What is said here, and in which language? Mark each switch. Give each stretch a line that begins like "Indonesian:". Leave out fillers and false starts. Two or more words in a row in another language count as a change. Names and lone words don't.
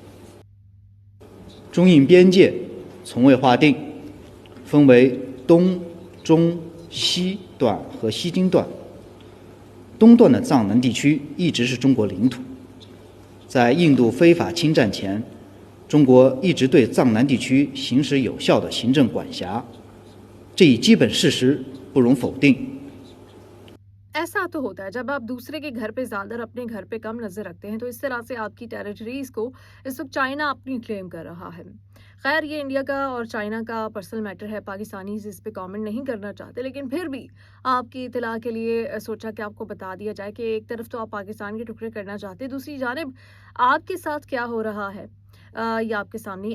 Chinese: 中印边界从未划定，分为东、中、西段和西京段。东段的藏南地区一直是中国领土，在印度非法侵占前，中国一直对藏南地区行使有效的行政管辖。这一基本事实不容否定。
Urdu: ایسا تو ہوتا ہے جب آپ دوسرے کے گھر پہ زیادہ اور اپنے گھر پہ کم نظر رکھتے ہیں، تو اس طرح سے آپ کی ٹیریٹریز کو اس وقت چائنا اپنی کلیم کر رہا ہے. خیر، یہ انڈیا کا اور چائنا کا
English: personal matter
Urdu: ہے، پاکستانی اس پہ کمنٹ نہیں کرنا چاہتے، لیکن پھر بھی آپ کی اطلاع کے لیے سوچا کہ آپ کو بتا دیا جائے کہ ایک طرف تو آپ پاکستان کے ٹکڑے کرنا چاہتے ہیں، دوسری جانب آپ کے ساتھ کیا ہو رہا ہے یہ آپ کے سامنے.